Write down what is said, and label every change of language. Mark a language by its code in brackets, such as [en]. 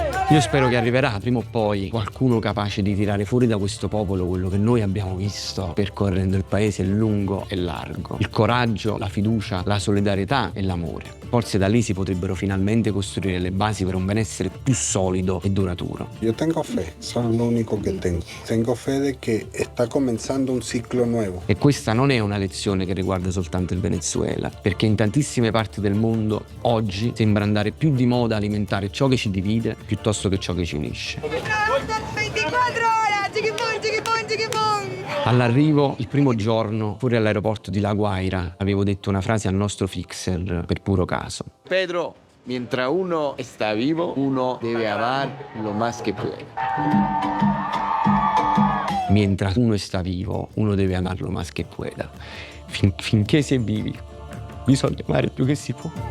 [it] Io spero che arriverà prima o poi qualcuno capace di tirare fuori da questo popolo quello che noi abbiamo visto percorrendo il paese lungo e largo. Il coraggio, la fiducia, la solidarietà e l'amore. Forse da lì si potrebbero finalmente costruire le basi per un benessere più solido e duraturo. [es] Yo tengo fe, eso es lo único que tengo. Tengo fe de que está comenzando un ciclo nuevo. [it] E questa non è una lezione che riguarda soltanto il Venezuela, perché in tantissime parti del mondo oggi sembra andare più di moda alimentare ciò che ci divide piuttosto che ciò che ci unisce. 24 ore, chiquipon. All'arrivo, il primo giorno, fuori all'aeroporto di La Guaira, avevo detto una frase al nostro fixer per puro caso. [es] Pedro, mientras uno está vivo, uno debe amar lo más que puede. Mientras uno sta vivo, uno deve amarlo más che pueda. [it] Finché si è vivi, bisogna amare più che si può.